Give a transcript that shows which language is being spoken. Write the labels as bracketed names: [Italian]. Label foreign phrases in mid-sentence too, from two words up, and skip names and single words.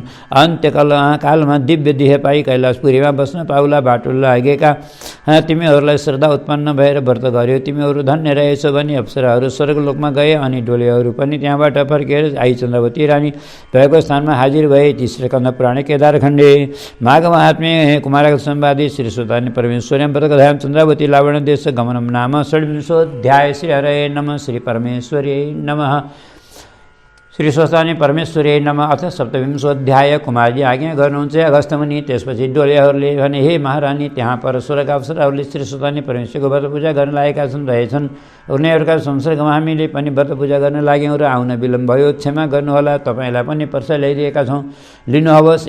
[Nepali] अन्त्यकालमा दिव्य देह पाई कैलाशपुरीमा बस्न पाउला। बाटो लागेका तिमीहरूलाई श्रद्धा उत्पन्न भएर व्रत गर्यो, तिमीहरू धन्य रहेछौ भनी अप्सराहरू स्वर्गलोकमा गए। अनि डोलेहरू पनि त्यहाँबाट फर्केर आई चन्द्रावती रानी भएको स्थानमा हाजिर भए। [Sanskrit] तेस्रो स्कन्द पुराणे केदारखण्डे माघ महात्म्ये कुमारक संवादे श्री सुताने परमेश्वर्यां व्रतकथायां चन्द्रावती लावण देश गमनम नाम षड्विंशोऽध्याय। श्री हरये नमः, श्री परमेश्वर्यै नमः, श्री स्वस्तानी परमेश्वरी नमः। अथ सप्तविंशोऽध्याय। [Nepali] कुमारजी आज्ञा गर्नुहुन्छ अगस्त्य मुनि। त्यसपछि डोलेहरूले भने, हे महारानी, त्यहाँ पर स्वर्गका अप्सराहरूले श्री स्वस्तानी परमेश्वरको व्रत पूजा गर्न लागेका रहेछन्। उनीहरूका संसर्गमा हामीले पनि व्रत पूजा गर्न लाग्यौँ र आउन विलम्ब भयो, क्षमा गर्नुहोला, तपाईँलाई पनि पर्सा ल्याइदिएका छौँ, लिनुहोस्।